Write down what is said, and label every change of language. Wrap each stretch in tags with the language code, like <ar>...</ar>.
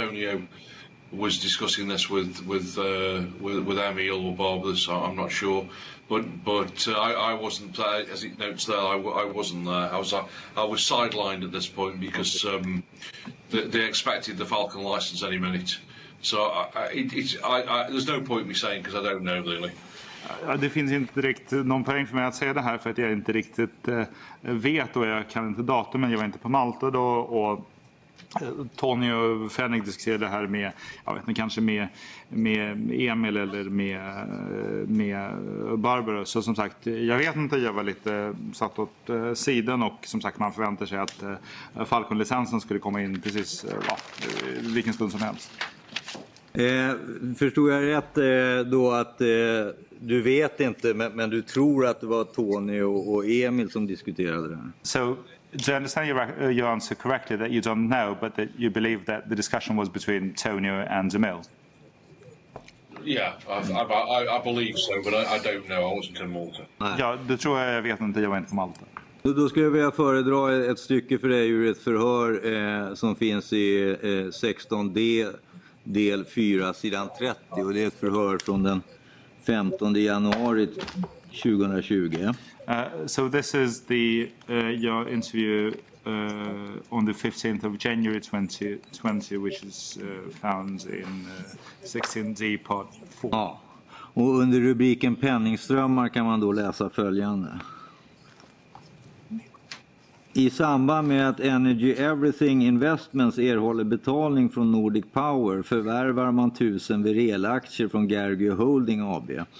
<en>Tonio was discussing this with Emil or Barbara, so I'm not sure. But I wasn't, as it notes there, I wasn't there. I was sidelined at this point because they expected the Falcon license any minute. So there's no point me saying because I don't know really.</en> <sv>Det finns inte direkt någon poäng för mig att säga det här för att jag inte riktigt vet och jag kan inte datumen. Jag var inte på Malta då och Tony och Fenning diskuterade det här med, jag vet inte, kanske med Emil eller med Barbara. Så som sagt, jag vet inte, jag var lite satt åt sidan och som sagt man förväntar sig att Falcon-licensen skulle komma in precis vilken stund som helst. Förstod jag rätt då att du vet inte men du tror att det var Tony och Emil som diskuterade det här?</sv> <en>So, do I understand your answer correctly that you don't know but that you believe that the discussion was between Tony and Emil? Yeah, I believe so, but I don't know. I wasn't in Malta.</en> <sv>Ja, det tror jag vet inte. Jag var inte på Malta. Då skulle jag vilja föredra ett stycke för dig ur ett förhör som finns i 16D del 4 sidan 30 och det är ett förhör från den 15 januari 2020.</sv> <en>So this is the your interview on the 15th of January 2020 which is found in 16D part 4.</en> <sv>Ja. Och under rubriken penningströmmar kan man då läsa följande. I samband med att Energy Everything Investments erhåller betalning från Nordic Power förvärvar man 1000 Werel-aktier från Gergeo Holding AB.</sv>